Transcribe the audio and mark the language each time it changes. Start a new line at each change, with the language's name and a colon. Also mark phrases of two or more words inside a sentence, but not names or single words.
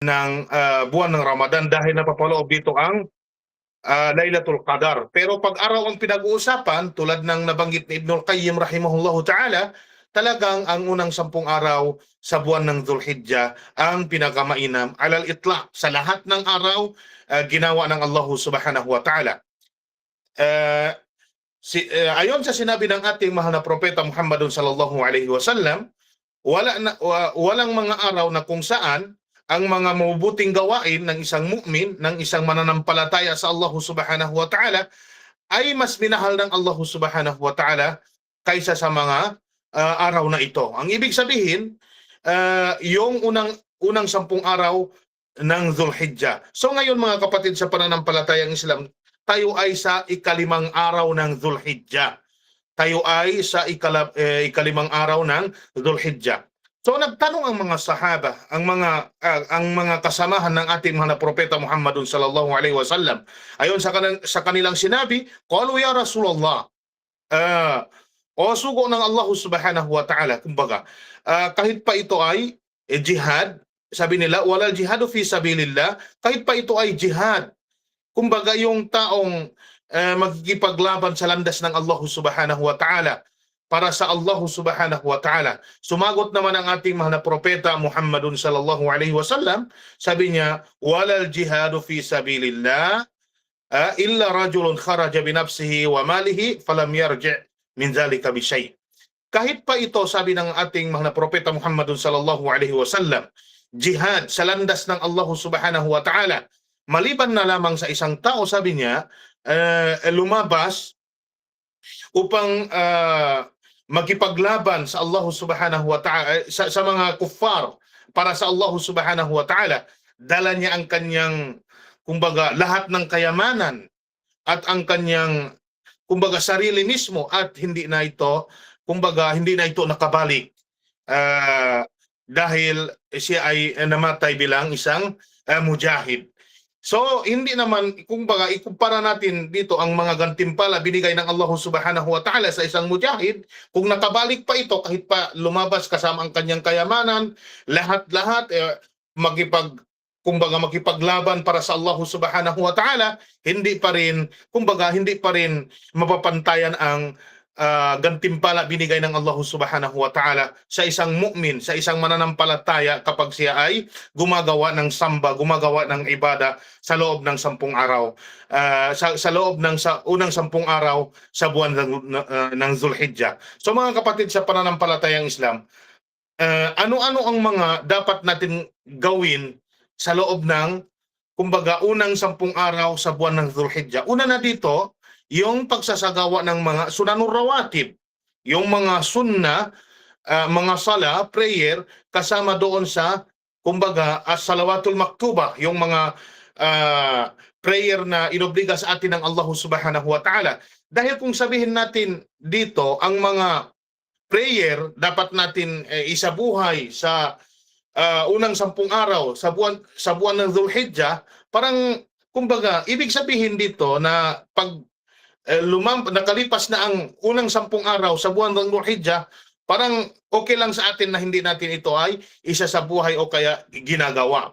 Filipino: ng buwan ng Ramadan dahil napapaloob dito ang Lailatul Qadar. Pero pag araw ang pinag-uusapan, tulad ng nabanggit ni Ibnul Qayyim
Arabic: رحمه الله تعالى,
Filipino: talagang ang unang 10 araw sa buwan ng Dhul-Hijjah ang pinakamainam
Arabic: على الإطلاق.
Filipino: Sa lahat ng araw, ginawa ng Allah
Arabic: سبحانه وتعالى.
Filipino: Ayon sa sinabi ng ating mahal na propeta Muhammadun
Arabic: صلى الله عليه وسلم,
Filipino: walang mga araw na kung saan ang mga mabubuting gawain ng isang mu'min, ng isang mananampalataya sa Allah
Arabic: سبحانه وتعالى
Filipino: ay mas minahal ng Allah
Arabic: سبحانه وتعالى
Filipino: kaysa sa mga araw na ito. Ang ibig sabihin, yung unang 10 araw ng Dhul-Hijjah. So ngayon mga kapatid sa pananampalatayang Islam, tayo ay sa ikalimang araw ng Dhul-Hijjah. Tayo ay sa ikalimang araw ng Dhul-Hijjah. So nagtanong ang mga sahaba, ang mga kasamahan ng ating mga propeta Muhammadun
Arabic: صلى الله عليه وسلم.
Filipino: Ayon sa kanilang sinabi,
Arabic: قالوا يا رسول الله,
Filipino: o sugo ng Allah
Arabic: سبحانه وتعالى,
Filipino: kumbaga, kahit pa ito ay jihad, sabi nila,
Arabic: ولا الجهاد في سبيل الله,
Filipino: kahit pa ito ay jihad, kumbaga yung taong magkikipaglaban sa landas ng Allah
Arabic: سبحانه وتعالى,
Filipino: para sa Allah
Arabic: سبحانه وتعالى.
Filipino: Sumagot naman ang ating mahal na propeta Muhammadun
Arabic: صلى الله عليه وسلم,
Filipino: sabi niya,
Arabic: ولا الجهاد في سبيل الله إلا رجل خرج بنفسه وماله فلم يرجع من ذلك بشيء'.
Filipino: Kahit pa ito, sabi ng ating mahal na propeta Muhammadun
Arabic: صلى الله عليه وسلم,
Filipino: jihad sa landas ng Allah
Arabic: سبحانه وتعالى,
Filipino: maliban na lamang sa isang tao, sabi niya, lumabas upang magkipaglaban sa Allah
Arabic: سبحانه وتعالى,
Filipino: sa mga kuffar, para sa Allah
Arabic: سبحانه وتعالى,
Filipino: dala niya ang kanyang, kumbaga, lahat ng kayamanan at ang kanyang, kumbaga, sarili mismo, at hindi na ito nakabalik dahil siya ay namatay bilang isang mujahid. So, hindi naman, kumbaga, ikumpara natin dito ang mga gantimpala binigay ng Allah
Arabic: سبحانه وتعالى
Filipino: sa isang mujahid. Kung nakabalik pa ito, kahit pa lumabas kasama ang kanyang kayamanan, lahat-lahat, makipaglaban para sa
Arabic: الله سبحانه وتعالى,
Filipino: hindi pa rin mapapantayan ang gantimpala binigay ng Allah
Arabic: سبحانه وتعالى
Filipino: sa isang mu'min, sa isang mananampalataya, kapag siya ay gumagawa ng samba, gumagawa ng ibada sa loob ng 10 araw, sa loob ng unang 10 araw sa buwan ng Dhul-Hijjah. So mga kapatid sa pananampalatayang Islam, ano-ano ang mga dapat natin gawin sa loob ng, kumbaga, unang 10 araw sa buwan ng Dhul-Hijjah? Una na dito, yung pagsasagawa ng mga
Arabic: السنن الرواتب,
Filipino: yung mga sunna, mga sala, prayer, kasama doon sa, kumbaga,
Arabic: الصلوات المكتوبة,
Filipino: yung mga prayer na inobliga sa atin ng Allah
Arabic: سبحانه وتعالى.
Filipino: Dahil kung sabihin natin dito, ang mga prayer dapat natin isabuhay sa unang 10 araw sa buwan ng Dhul-Hijjah, parang, kumbaga, ibig sabihin dito na pag nakalipas na ang unang 10 araw sa buwan ng Dhul-Hijjah, parang okay lang sa atin na hindi natin ito ay isa sa buhay o kaya ginagawa.